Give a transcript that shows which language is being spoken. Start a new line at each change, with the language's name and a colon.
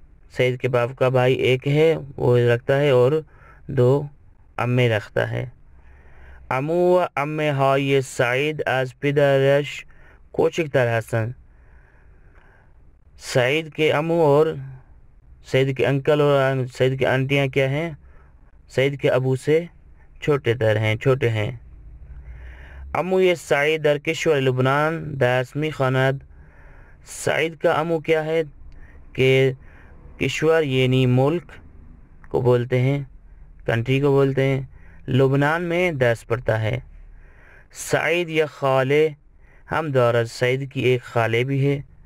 Urdu: سعید کے باپ کا بھائی ایک ہے وہ رکھتا ہے اور 2 عمے رکھتا ہے.
Persian: عمو و عمه های سعید از پدرش کوچکتر هستند.
Urdu: سعید کے عمو اور سعید کے انکل اور سعید کی آنٹیاں کیا ہیں؟ سعید کے ابو سے چھوٹے ہیں.
Persian: عموی سعید در کشور لبنان درس می‌خواند.
Urdu: سعید کا عمو کیا ہے کہ کشور یعنی ملک کو بولتے ہیں، کنٹری کو بولتے ہیں، لبنان میں درس پڑھتا ہے.
Persian: سعید یا خالے ہم دارد.
Urdu: سعید کی ایک خالے بھی ہے.